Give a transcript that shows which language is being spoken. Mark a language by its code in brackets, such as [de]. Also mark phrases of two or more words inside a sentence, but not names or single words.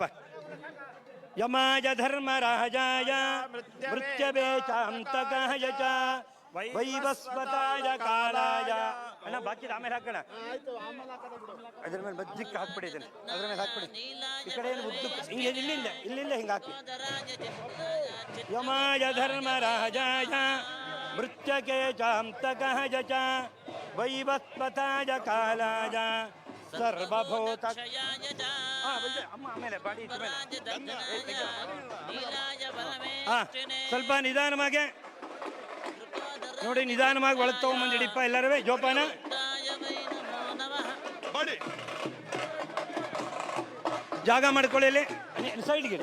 [sa] ಯಮಾಯ ಧರ್ಮರಾಜಾಯ ಮೃತ್ಯವೇಚಾಂತಕಾಯ ಚ ವೈವಸ್ವತಾಯ ಕಾಲಾಯ. [kn] ಅಣ್ಣ ಬಾಕಿ ಆಮೇಲೆ ಹಾಕೋಣ. ಅದ್ರ ಮೇಲೆ ಮಜ್ಜಿಗೆ ಹಾಕ್ಬಿಟ್ಟಿದ್ದೇನೆ, ಅದ್ರ ಮೇಲೆ ಹಾಕ್ಬಿಡಿ. ಈ ಕಡೆ ಏನು ಉದ್ದು ಹಿಂಗೆ ಇಲ್ಲಿಂದ ಹಿಂಗೆ ಹಾಕಿ. [sa] ಯಮಾಯ ಧರ್ಮರಾಜಾಯ ಮೃತ್ಯಕೇಚಾಂತಕಾಯ ಚ ವೈವಸ್ವತಾಯ ಕಾಲಾಯ ಸರ್ವಭೂತ. [kn] ಅಮ್ಮ ಆಮೇಲೆ ಬಾಡಿ ಸ್ವಲ್ಪ ನಿಧಾನವಾಗಿ ನೋಡಿ, ನಿಧಾನವಾಗಿ ಒಳಗೆ ತಗೊಂಬಂದಿಡಿಪ್ಪ ಎಲ್ಲರೂ. ಜೋಪಾನ. ಜಾಗ ಮಾಡ್ಕೊಳ್ಳಿ ಸೈಡ್ಗೆ.